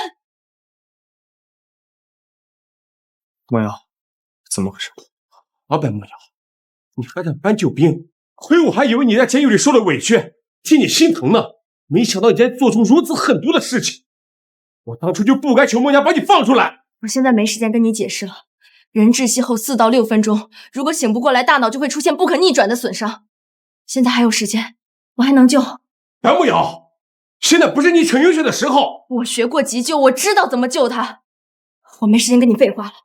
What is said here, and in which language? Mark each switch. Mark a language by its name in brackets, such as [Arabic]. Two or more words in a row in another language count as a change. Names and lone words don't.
[Chinese] 慕瑶，怎麼回事？白慕瑶，你還敢搬救兵？虧我還以為你在監獄裡受了委屈，替你心疼呢。沒想到你竟然做出如此狠毒的事情，我當初就不該求孟娘把你放出來。我現在沒時間跟你解釋了。人窒息後4到6分鐘，如果醒不過來，大腦就會出現不可逆轉的損傷。現在還有時間，我還能救。白慕瑶，現在不是你逞英雄的時候。我學過急救，我知道怎麼救他。我沒時間跟你廢話了。